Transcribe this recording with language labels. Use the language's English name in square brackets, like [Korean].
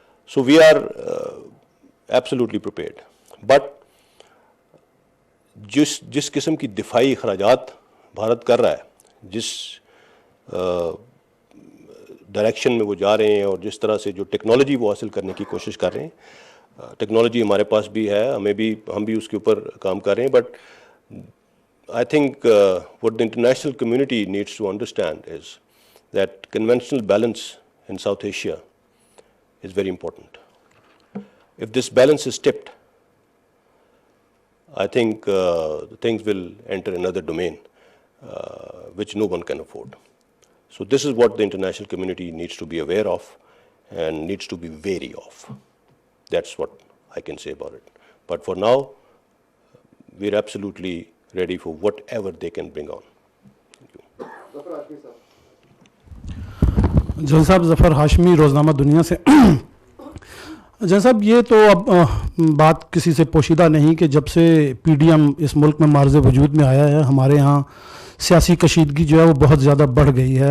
[English] So we are absolutely prepared. [Urdu] But جس قسم کی دفاعی اخراجات بھارت کر رہا ہے, جس ڈائریکشن میں وہ جا رہے ہیں اور جس طرح سے جو ٹیکنالوجی وہ حاصل کرنے کی کوشش کر رہے ہیں, ٹیکنالوجی ہمارے پاس بھی ہے, ہم بھی اس کے اوپر کام کر رہے ہیں. [English] But I think what the international community needs to understand is that conventional balance in South Asia is very important. If this balance is tipped, I think things will enter another domain which no one can afford. So this is what the international community needs to be aware of and needs to be wary of. That's what I can say about it. But for now, we're absolutely ready for whatever they can bring on. [Urdu] جن صاحب, ظفر ہاشمی, روزنامہ دنیا سے. جن صاحب, یہ تو اب بات کسی سے پوشیدہ نہیں کہ جب سے پی ڈی ایم اس ملک میں معرض وجود میں آیا ہے, ہمارے ہاں سیاسی کشیدگی جو ہے وہ بہت زیادہ بڑھ گئی ہے.